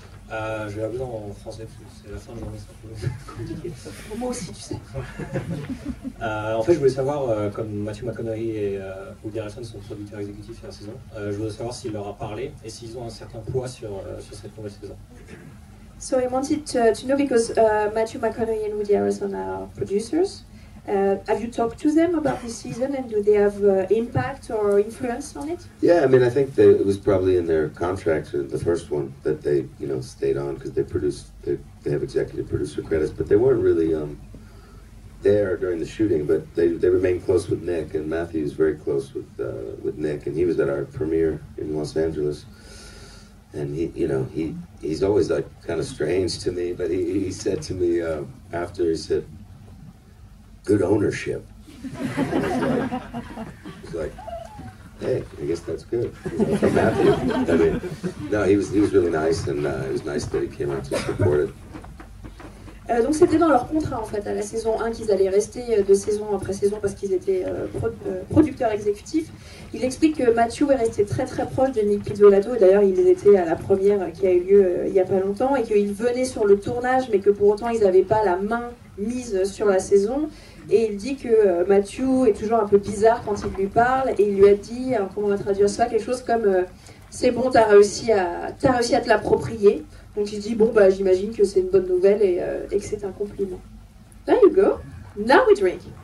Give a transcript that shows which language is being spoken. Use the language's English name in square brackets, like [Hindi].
[French] Je vais habler en français, parce que c'est la fin de journée, c'est un peu compliqué. Moi aussi, tu sais. En fait, je voulais savoir, comme Matthew McConaughey et Woody Harrelson sont producteurs exécutifs sur la saison, je voulais savoir s'il leur a parlé et s'ils ont un certain poids sur cette nouvelle saison. [English] So I wanted to know, because Matthew McConaughey and Woody Harrelson are producers. Have you talked to them about this season, and do they have impact or influence on it? Yeah, I mean, I think it was probably in their contract, the first one, that they, stayed on because they have executive producer credits, but they weren't really there during the shooting. But they remained close with Nick, and Matthew's very close with Nick, and he was at our premiere in Los Angeles. And he's always like kind of strange to me, but he said to me after, he said, "Good ownership." I was like, hey, I guess that's good. From Matthew. I mean, no, he was really nice, and it was nice that he came out to support it. [French] Donc c'était dans leur contrat en fait à la saison 1 qu'ils allaient rester de saison après saison parce qu'ils étaient producteurs exécutifs. Il explique que Matthew est resté très très proche de Nick Pizzolatto, et d'ailleurs ils étaient à la première qui a eu lieu il n'y a pas longtemps, et qu'ils venaient sur le tournage mais que pour autant ils n'avaient pas la main mise sur la saison. Et il dit que Matthew est toujours un peu bizarre quand il lui parle, et il lui a dit, alors comment on va traduire ça, quelque chose comme c'est bon, t'as réussi à te l'approprier. Donc il se dit, bon, j'imagine que c'est une bonne nouvelle et que c'est un compliment. [English] There you go. Now we drink.